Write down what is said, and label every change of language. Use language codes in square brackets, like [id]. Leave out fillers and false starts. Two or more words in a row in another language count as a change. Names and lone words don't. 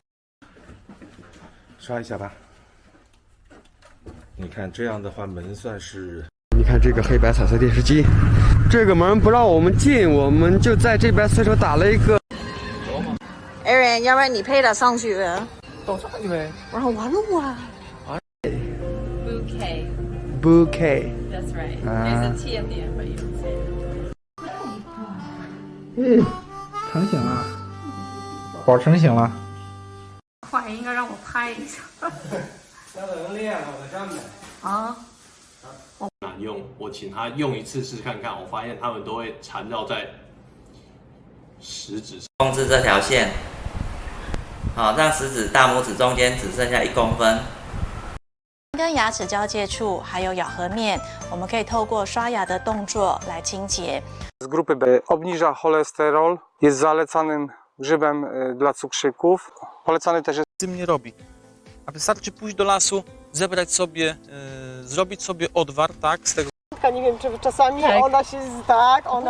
[zh] 刷一下吧。你看这样的话，门算是。你看这个黑白彩色电视机，这个门不让我们进，我们就在这边随手打了一个。 Aaron， 要不然你陪他上去。都上去呗。我说完了我。 [en] Bouquet. That's right. There's a T at the end, but you don't say it. [zh] 成型了，宝成型了。快，应该让我拍一下。那能练了，我站呗。啊。难用，我请他用一次试看看，我发现他们都会缠绕在食指上。控制这条线，好，让食指大拇指中间只剩下1公分。跟牙齿交界处还有咬合面，我们可以透过刷牙的动作来清洁。 [pl] Z grupy B obniża cholesterol, jest zalecanym grzybem dla cukrzyków. Polecany też jest. Z tym nie robi. A wystarczy pójść do lasu, zebrać sobie, zrobić sobie odwar, tak, z tego. Nie wiem, czy czasami ona się tak, ona...